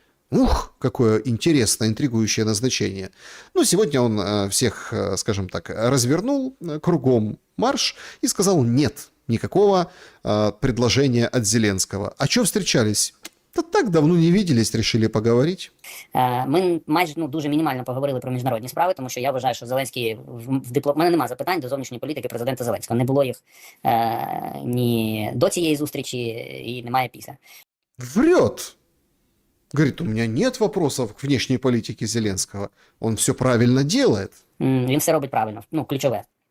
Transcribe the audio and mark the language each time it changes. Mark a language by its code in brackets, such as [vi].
[ru] Ух, какое интересное, интригующее назначение. Ну, сегодня он всех, скажем так, развернул кругом марш и сказал нет, никакого предложения от Зеленского. А что встречались? [uk] Та так давно не виделись, решили поговорити. Ми майже дуже мінімально поговорили про міжнародні справи, тому що я вважаю, що Зеленський в мене немає запитань до зовнішньої політики президента Зеленського. Не було їх ні до цієї зустрічі і немає після. [ru] Врет. Говорит, у меня нет вопросов к внешней политике Зеленского. Он все правильно делает. [uk] Він все робить правильно, ну, ключове.